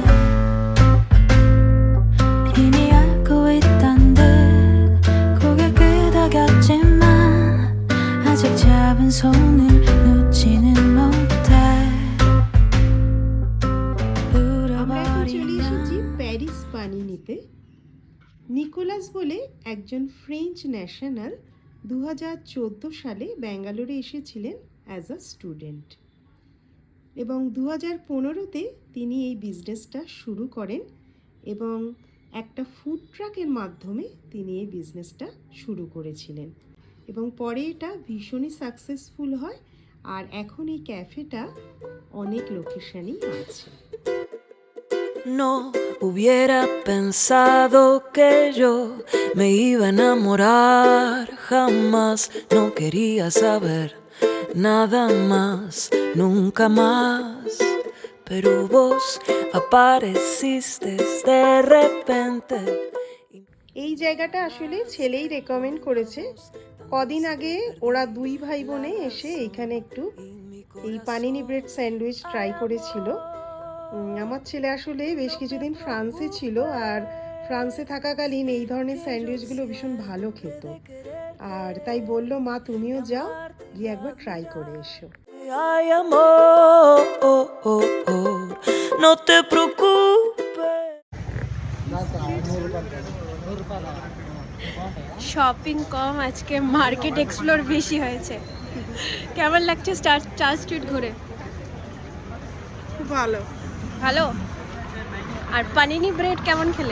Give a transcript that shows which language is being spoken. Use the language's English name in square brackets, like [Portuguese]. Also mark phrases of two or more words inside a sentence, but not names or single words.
[Korean] 이미 알고 있던 듯 고개 끄덕였지만 아직 잡은 손을 놓지는 못해. [Bangla] আমরা এখন চলে এসেছি [Korean] 울어버리면 [Bangla] প্যারিস পানিনিতে। নিকোলাস বলে একজন [English] French national [Bangla] 2014 সালে ব্যাঙ্গালোরে এসেছিলেন [English] as a student, [Bangla] এবং 2015-তে তিনি এই বিজনেসটা শুরু করেন এবং একটা ফুড ট্রাকের মাধ্যমে তিনি এই বিজনেসটা শুরু করেছিলেন এবং পরে এটা ভীষণই সাকসেসফুল হয়। আর এখন এই ক্যাফেটা অনেক লোকেশনেই আছে। [Spanish] No hubiera pensado que yo me iba a enamorar, jamás no quería saber nada más, nunca más. Pero vos apareciste de repente. [Bangla] এই জায়গাটা আসলে ছেলেই রেকমেন্ড করেছে। কদিন আগে ওরা দুই ভাই বোনে এসে এইখানে একটু এই [English] panini bread sandwich [Bangla] ট্রাই করেছিল। আমার ছেলে আসলে বেশ কিছুদিন ফ্রান্সে ছিল, আর ফ্রান্সে থাকাকালীন এই ধরনের স্যান্ডউইচগুলো ভীষণ ভালো খেত, আর তাই বললো মা তুমিও যাও, গিয়ে একবার ট্রাই করে এসো। [Spanish] Ay, amor, no te preocupes. [Bangla] শপিং কম, আজকে [English] market explore [Bangla] বেশি হয়েছে। কেমন লাগছে চার্চ স্ট্রিট ঘুরে? খুব ভালো। ভালো। আর [English] panini bread [Bangla] কেমন খেলে?